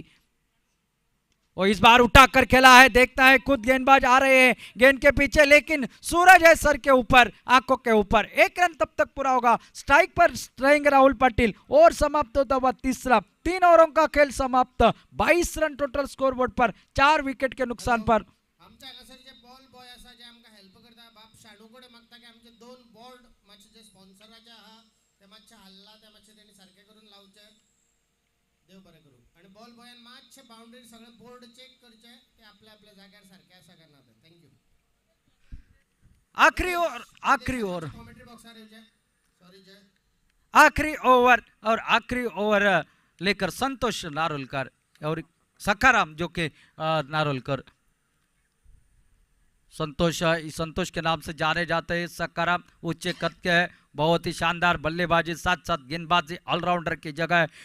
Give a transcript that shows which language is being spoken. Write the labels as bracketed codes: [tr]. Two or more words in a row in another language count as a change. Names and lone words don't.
[hi] और इस बार उठाकर खेला है, देखता है खुद गेंदबाज आ रहे हैं गेंद के पीछे, लेकिन सूरज है सर के ऊपर, आंखों के ऊपर। 1 रन तब तक पूरा होगा, स्ट्राइक पर रहेंगे राहुल पाटिल। और समाप्त होता हुआ तीसरा, 3 ओवरों का खेल समाप्त, 22 रन [en] total score board [hi] पर, 4 विकेट के नुकसान पर। [en] ball boy [kok] असा जे आमकां हेल्प करता, बाप शाडू कडेन मागता की आमचे 2 बोर्ड मातशे जे स्पॉन्सराचे आहा ते मातशे हल्ला, ते मातशे तेणी सारखे करून लावचे, देव बरें करूं। आणि बॉल बॉयान मातशे बाउंड्री सगळे बोर्ड चेक करचे, ते आपल्या आपल्या जाग्यार सारखे आसा काय ना ते। थँक्यू। [hi] आखिरी ओवर [kok] कमेंट्री बॉक्सार येवचे, सॉरी जय। [hi] आखिरी ओवर लेकर संतोष नारोलकर और सखाराम, जो कि नारोलकर संतोष के नाम से जाने जाते हैं। सखाराम उच्च कद के है, बहुत ही शानदार बल्लेबाजी, साथ साथ गेंदबाजी, ऑलराउंडर की जगह है।